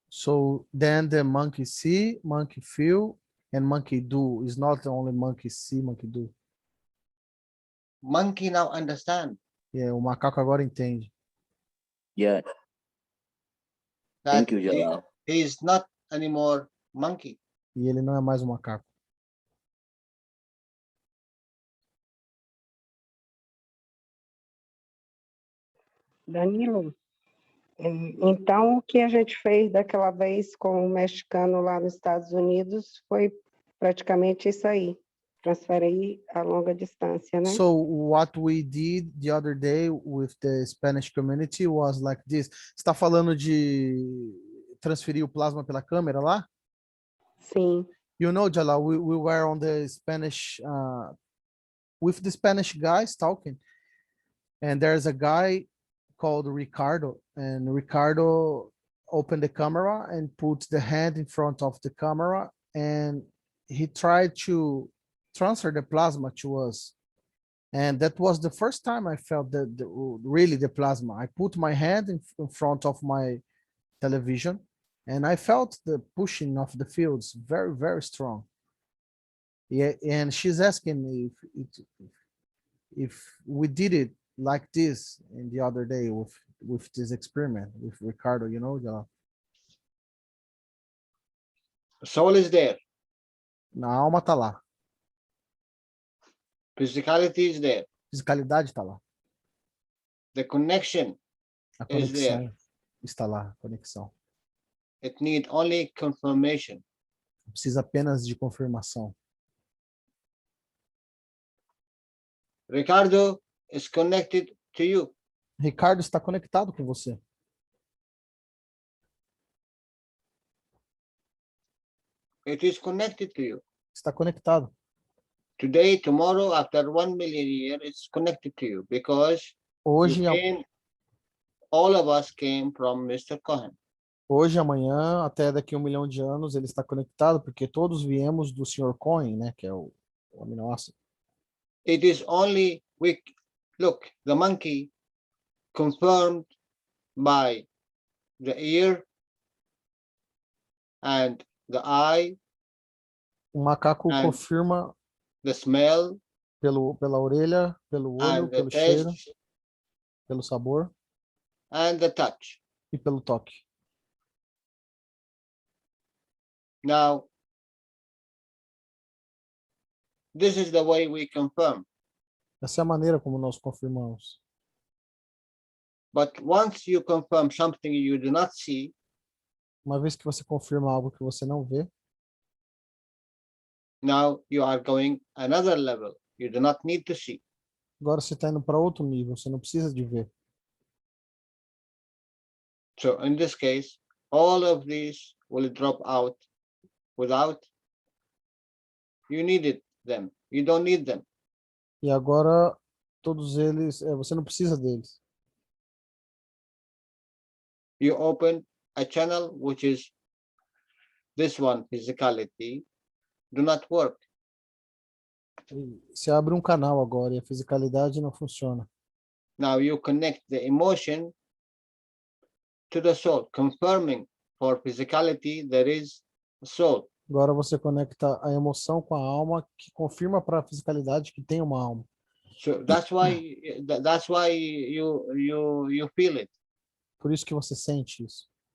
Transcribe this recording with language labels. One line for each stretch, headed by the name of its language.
English: So then the monkey see, monkey feel, and monkey do. It's not only monkey see, monkey do. Monkey now understand
Portuguese: O macaco agora entende.
English: Yeah. that Thank you, Jalal. he is not anymore monkey.
Portuguese: E ele não é mais um macaco. Danilo, então o que a gente fez daquela vez com o mexicano lá nos Estados Unidos foi praticamente isso aí, transferir a longa distância, né?
English: So what we did the other day with the Spanish community was like this.
Portuguese: Você está falando de transferir o plasma pela câmera lá? Sim.
English: You know, Jalal, we were on the Spanish, with the Spanish guys talking, and there's a guy called Ricardo, and Ricardo opened the camera and put the hand in front of the camera, and he tried to transfer the plasma to us. And that was the first time I felt really the plasma. I put my hand in front of my television, and I felt the pushing of the fields very, very strong. Yeah, and she's asking me if we did it like this in the other day with this experiment with Ricardo, you know, The soul is there.
Portuguese: na alma tá lá,
English: Physicality is there.
Portuguese: fisicalidade tá lá,
English: The connection
Portuguese: a
English: is there.
Portuguese: conexão está lá, a conexão.
English: It needs only confirmation.
Portuguese: Precisa apenas de confirmação.
English: Ricardo is connected to you.
Portuguese: Ricardo está conectado com você.
English: It is connected to you.
Portuguese: Está conectado.
English: Today, tomorrow, after 1 million years, it's connected to you because
Portuguese: Hoje,
English: all of us came from Mr. Cohen.
Portuguese: Hoje, amanhã, até daqui a 1 milhão de anos, ele está conectado porque todos viemos do Sr. Cohen, né, que é o aminoácido.
English: It is only look, the monkey confirmed by the ear and the eye.
Portuguese: O macaco confirma
English: the smell,
Portuguese: pela orelha, pelo olho,
English: and the
Portuguese: pelo cheiro,
English: taste,
Portuguese: pelo sabor
English: and the touch.
Portuguese: e pelo toque.
English: Now, this is the way we confirm.
Portuguese: Essa é a maneira como nós confirmamos.
English: But once you confirm something you do not see,
Portuguese: Uma vez que você confirma algo que você não vê,
English: now you are going another level. You do not need to see.
Portuguese: agora você está indo para outro nível, você não precisa de ver.
English: So in this case, all of these will drop out without you needed them. You don't need them.
Portuguese: E agora todos eles, você não precisa deles.
English: You open a channel which is this one, physicality, do not work.
Portuguese: Você abre um canal agora e a fisicalidade não funciona.
English: Now you connect the emotion to the soul, confirming for physicality there is a soul.
Portuguese: Agora você conecta a emoção com a alma, que confirma para a fisicalidade que tem uma alma.
English: So that's why you feel it.
Portuguese: Por isso que você sente isso.